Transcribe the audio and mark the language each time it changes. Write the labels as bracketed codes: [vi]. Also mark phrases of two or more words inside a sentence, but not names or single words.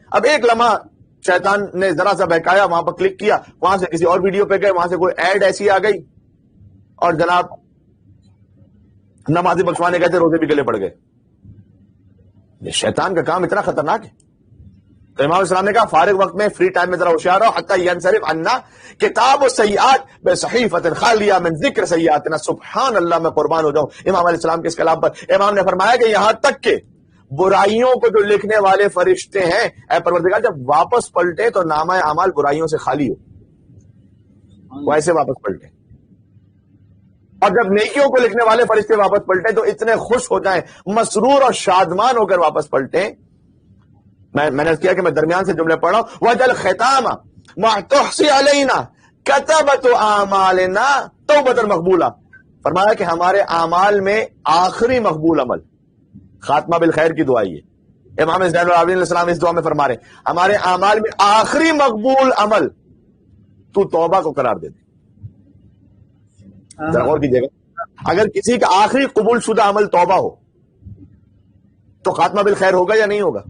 [ur] اب ایک لمحہ شیطان نے ذرا سا بہکایا، وہاں پر کلک کیا، وہاں سے کسی اور ویڈیو پہ گئے، وہاں سے کوئی ایڈ ایسی آ گئی اور جناب نمازی بخشوانے گئے تھے، روزے بھی گلے پڑ گئے. یہ شیطان کا کام اتنا خطرناک ہے. تو امام السلام نے کہا فارغ وقت میں [en] free time [ur] میں ذرا ہوشیار رہو. [ar] حتی ینصرف عنا کتاب السیئات بصحیفۃ خالیہ من ذکر سیئاتنا. سبحان اللہ، [ur] میں قربان ہو جاؤں امام [ar] علیہ السلام [ur] کے اس کلام پر. امام نے فرمایا کہ یہاں تک کہ برائیوں کو جو لکھنے والے فرشتے ہیں، اے پروردگار جب واپس پلٹے تو نامہ اعمال برائیوں سے خالی ہو، وہ ایسے واپس پلٹے. اور جب نیکیوں کو لکھنے والے فرشتے واپس پلٹے تو اتنے خوش ہو جائیں، مسرور اور شادمان ہو کر واپس پلٹیں. میں نے کیا کہ میں درمیان سے جملے پڑھ رہا ہوں. [ar] وَجَلْ خِتَامَ مَا تُحْصِي عَلَيْنَا كَتَبَتُ أَعْمَالِنَا تَوْبَةً مَقْبُولَةً. [ur] فرمایا کہ ہمارے اعمال میں آخری مقبول عمل، خاتمہ بالخیر کی دعا یہ امام زین العابدین [ar] علیہ السلام [ur] اس دعا میں فرما رہے ہیں ہمارے اعمال میں آخری مقبول عمل تو توبہ کو قرار دے دے. ذرا غور کیجیے گا، اگر کسی کا آخری قبول شدہ عمل توبہ ہو تو خاتمہ بالخیر ہوگا یا نہیں ہوگا؟